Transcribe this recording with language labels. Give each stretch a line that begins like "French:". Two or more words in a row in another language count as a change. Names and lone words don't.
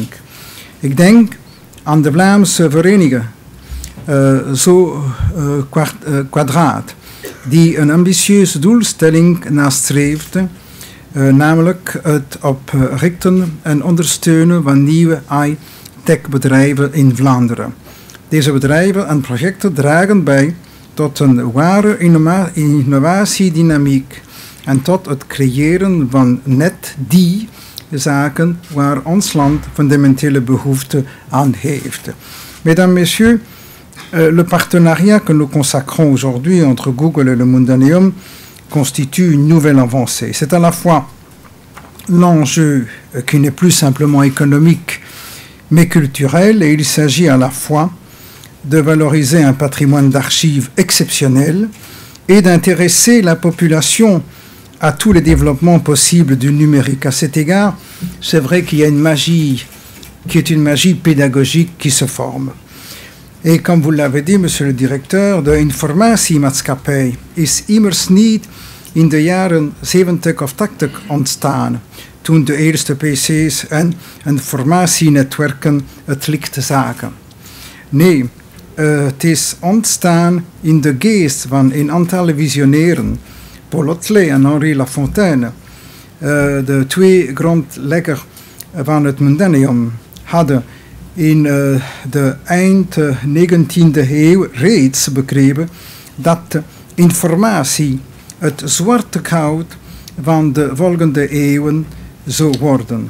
Dutch: Ik denk aan de Vlaamse vereniging Kwadraat, die een ambitieuze doelstelling nastreeft, namelijk het oprichten en ondersteunen van nieuwe high-tech-bedrijven in Vlaanderen. Deze bedrijven en projecten dragen bij tot een ware innovatiedynamiek en tot het creëren van net die zaken waar ons land fundamentele behoefte aan heeft.
French: Mesdames, Messieurs, le partenariat que nous consacrons aujourd'hui entre Google et le Mundaneum constitue une nouvelle avancée. C'est à la fois l'enjeu qui n'est plus simplement économique mais culturel, et il s'agit à la fois de valoriser un patrimoine d'archives exceptionnel et d'intéresser la population à tous les développements possibles du numérique. À cet égard, c'est vrai qu'il y a une magie qui est une magie pédagogique qui se forme. Et comme vous l'avez dit, monsieur le directeur,
Dutch: de informatiemaatschappij is immers niet in de jaren 70 of 80 ontstaan, toen de eerste PC's en informatienetwerken het licht zagen. Nee, het is ontstaan in de geest van een aantal visionairen, Paul Otlet en Henri Lafontaine, de twee grondleggers van het Mundaneum, hadden in de eind 19e eeuw reeds begrepen dat informatie het zwarte goud van de volgende eeuwen zou worden.